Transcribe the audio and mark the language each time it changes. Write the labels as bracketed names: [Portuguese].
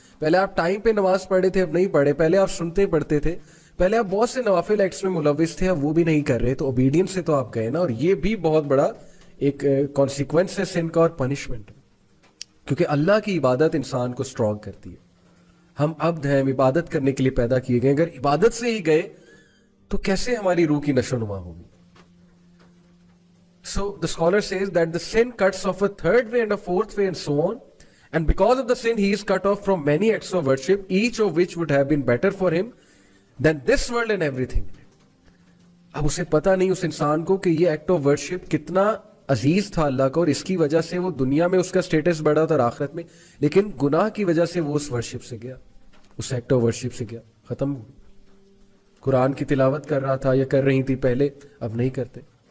[Hindi] पहले आप टाइम पे नमाज पढ़े थे, अब नहीं पढ़े, पहले आप सुनते पढ़ते थे, पहले आप बहुत से नवाफिल एक्ट्स में मुलविस थे, अब वो भी नहीं कर रहे, तो ओबीडियंस से तो आप गए ना, और ये भी बहुत बड़ा एक कॉन्सिक्वेंस है सिन का और पनिशमेंट, क्योंकि अल्लाह की इबादत इंसान को स्ट्रॉन्ग करती है। हम अब्द हैं, हम इबादत करने के लिए पैदा किए गए, अगर इबादत से ही गए तो कैसे हमारी रूह की नशोनुमा होगी? [English] So the scholar says that the sin cuts off a third way and a fourth way and so on, and because of the sin he is cut off from many acts of worship, each of which would have been better for him than this world and everything in it. [Hindi] अब उसे पता नहीं उस इंसान को कि ये act of worship कितना अजीज था अल्लाह को, और इसकी वजह से वो दुनिया में उसका स्टेटस बढ़ा था और आखिरत में, लेकिन गुनाह की वजह से वो उस वर्शिप से गया, उस एक्ट ऑफ वर्शिप से गया, खत्म। कुरान की तिलावत कर रहा था या कर रही थी पहले, अब नहीं करते।